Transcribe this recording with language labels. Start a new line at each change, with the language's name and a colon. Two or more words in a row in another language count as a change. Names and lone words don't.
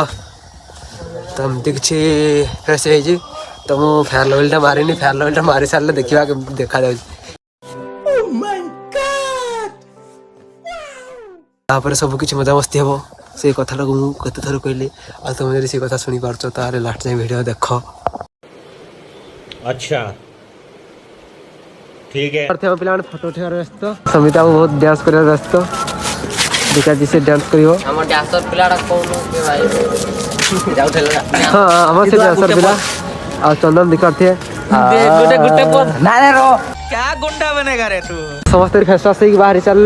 Odia: ତ ଏମିତି କିଛି ଫ୍ରେଶ୍ ହେଇଛି। ତ ମୁଁ ଫ୍ୟାନ୍ ଅଏଲ୍ଟା ମାରିନି, ଫ୍ୟାନ୍ ଅଏଲ୍ଟା ମାରି ସାରିଲେ ଦେଖିବା କେମିତି ଦେଖାଯାଉଛି। ତାପରେ ସବୁ କିଛି ମଜାମସ୍ତି ହେବ। ସେଇ କଥାଟାକୁ ମୁଁ କେତେ ଥର କହିଲି, ଆଉ ତୁମେ ଯଦି ସେଇ କଥା ଶୁଣିପାରୁଛ ତାହେଲେ ଲାଷ୍ଟ ଯାଏଁ ଭିଡ଼ିଓ ଦେଖ।
Hindi: अच्छा ठीक है।
Odia: ପିଲାମାନେ ଫଟୋ ଉଠାଇବାର ବ୍ୟସ୍ତ, ସମିତା ବହୁତ ଡ୍ୟାନ୍ସ କରିବାର ବ୍ୟସ୍ତ। ଦେଖାଛି ସେ ଡ୍ୟାନ୍ସ କରିବ। ଆମ ଡ୍ୟାନ୍ସର ପିଲାଟା କହୁନୁ ଭାଇ ଯାଉଥିଲା। ହଁ ଆମର ସେ ଡ୍ୟାନ୍ସର ପିଲା। ଆଉ ଚନ୍ଦନ ଦେଖିପାରୁଥିବେ ସମସ୍ତେ
English: face wash
Odia: ହେଇକି ବାହାରି ଚାଲିଲେ।